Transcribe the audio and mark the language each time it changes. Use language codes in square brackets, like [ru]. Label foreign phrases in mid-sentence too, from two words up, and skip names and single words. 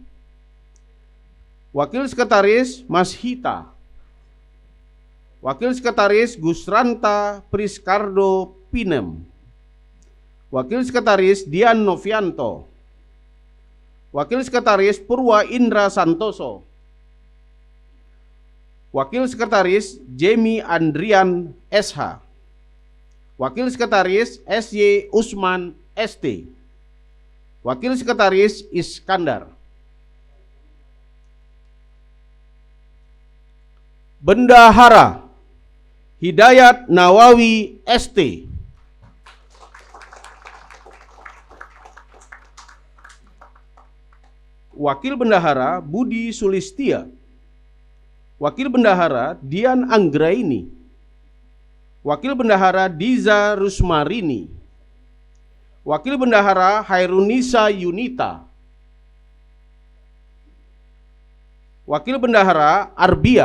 [id] Wakil Sekretaris Mas Hita. Wakil Sekretaris Gusranta Priskardo Pinem. Wakil Sekretaris Dian Novianto. Wakil Sekretaris Purwa Indra Santoso. Wakil Sekretaris Jemi Andrian SH. Wakil Sekretaris SY Usman ST. Wakil Sekretaris Iskandar. Bendahara Hidayat Nawawi ST. Wakil Bendahara Budi Sulistia. Wakil Bendahara Dian Anggraini. Wakil Bendahara Diza Rusmarini. Wakil Bendahara Hairunisa Yunita. Wakil Bendahara Arbiah.